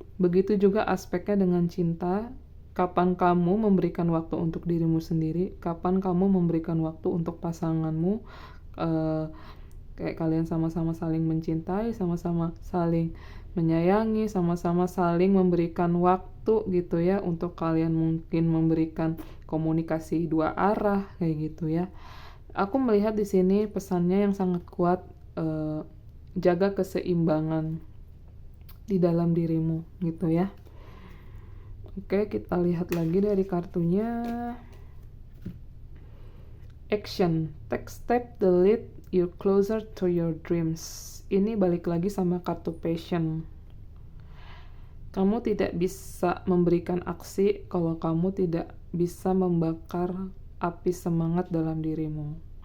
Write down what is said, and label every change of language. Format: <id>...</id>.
<id>Begitu juga aspeknya dengan cinta, kapan kamu memberikan waktu untuk dirimu sendiri, kapan kamu memberikan waktu untuk pasanganmu, kayak kalian sama-sama saling mencintai, sama-sama saling menyayangi, sama-sama saling memberikan waktu gitu ya, untuk kalian mungkin memberikan komunikasi dua arah kayak gitu ya. Aku melihat di sini pesannya yang sangat kuat, jaga keseimbangan di dalam dirimu gitu ya. Oke, kita lihat lagi dari kartunya.</id> <en>Action, take step that lead you closer to your dreams.</en> <id>Ini balik lagi sama kartu passion. Kamu tidak bisa memberikan aksi kalau kamu tidak bisa membakar api semangat dalam dirimu.</id>